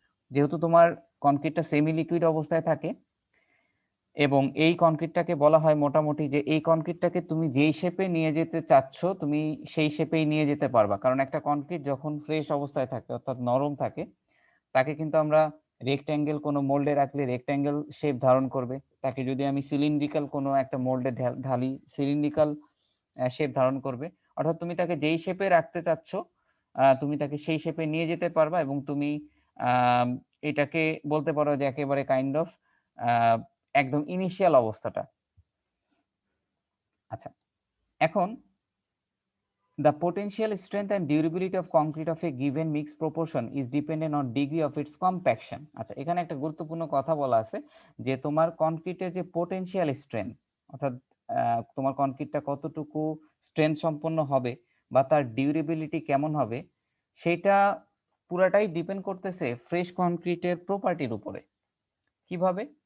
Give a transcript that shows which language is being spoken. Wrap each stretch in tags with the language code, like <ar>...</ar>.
<bn>যেহেতু তোমার কনক্রিটটা semi liquid অবস্থায় থাকে এবং এই কনক্রিটটাকে বলা হয় মোটামুটি যে এই কনক্রিটটাকে তুমি যেই শেপে নিয়ে যেতে চাচ্ছ তুমি সেই শেপেই নিয়ে যেতে পারবা, কারণ একটা কনক্রিট যখন ফ্রেশ অবস্থায় থাকে অর্থাৎ নরম থাকে তাকে কিন্তু আমরা রেক্ট্যাঙ্গেল কোনো মোল্ডে রাখলে রেক্ট্যাঙ্গেল শেপ ধারণ করবে, তাকে যদি আমি সিলিন্ড্রিক্যাল কোনো একটা মোল্ডে ঢালি সিলিন্ড্রিক্যাল শেপ ধারণ করবে। অর্থাৎ তুমি তাকে যেই শেপে রাখতে চাচ্ছ তুমি তাকে সেই শেপে নিয়ে যেতে পারবা, এবং তুমি এটাকে বলতে পারো যে একেবারে কাইন্ড অফ একদম ইনিশিয়াল অবস্থাটা। আচ্ছা, এখন</bn> <en>the potential strength and durability of concrete of a given mixed proportion is dependent on degree of its compaction।</en> <bn>আচ্ছা, এখানে একটা গুরুত্বপূর্ণ কথা বলা আছে যে তোমার কনক্রিটের যে পোটেনশিয়াল স্ট্রেংথ, অর্থাৎ তোমার কনক্রিটটা কতটুকু স্ট্রেংথ সম্পন্ন হবে বা তার ডিউরেবিলিটি কেমন হবে, সেটা পুরাটাই ডিপেন্ড করতেছে ফ্রেশ কনক্রিটের প্রপার্টির উপরে। কিভাবে?</bn>